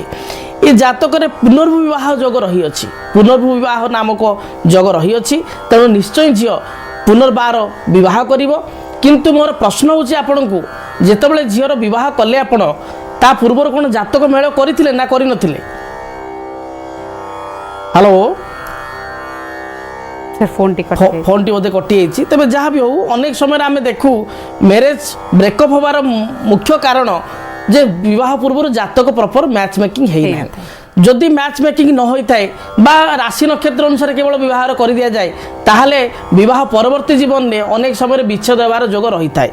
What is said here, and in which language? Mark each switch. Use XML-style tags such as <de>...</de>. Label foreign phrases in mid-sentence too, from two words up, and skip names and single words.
<or>ଏ ଜାତକରେ ପୁନର୍ବିବାହ ଯୋଗ ରହିଅଛି। ପୁନର୍ବିବାହ ନାମକ ଯୋଗ ରହିଅଛି। ତେଣୁ ନିଶ୍ଚୟ ଝିଅ ପୁନର୍ବାର ବିବାହ କରିବ। କିନ୍ତୁ ମୋର ପ୍ରଶ୍ନ ହେଉଛି ଆପଣଙ୍କୁ, ଯେତେବେଳେ ଝିଅର ବିବାହ କଲେ ଆପଣ ତା ପୂର୍ବରୁ କ'ଣ ଜାତକ ମେଳ କରିଥିଲେ ନା କରିନଥିଲେ? ହ୍ୟାଲୋ</or> <hi>सर फोन टी कट गई।</hi> <or>ଫୋନ୍ଟି ବୋଧେ କଟିଯାଇଛି। ତେବେ ଯାହା ବି ହେଉ ଅନେକ ସମୟରେ ଆମେ ଦେଖୁ</or> <en>marriage breakup</en> <or>ହେବାର ମୁଖ୍ୟ କାରଣ ଯେ ବିବାହ ପୂର୍ବରୁ ଜାତକ</or> <en>proper match making</en> <or>ହେଇନାହାନ୍ତି। ଯଦି</or> <en>match making</en> <or>ନ ହୋଇଥାଏ ବା ରାଶି ନକ୍ଷତ୍ର ଅନୁସାରେ କେବଳ ବିବାହର କରିଦିଆଯାଏ, ତାହେଲେ ବିବାହ ପରବର୍ତ୍ତୀ ଜୀବନରେ ଅନେକ ସମୟରେ ବିଚ୍ଛେଦ ହେବାର ଯୋଗ ରହିଥାଏ।</or>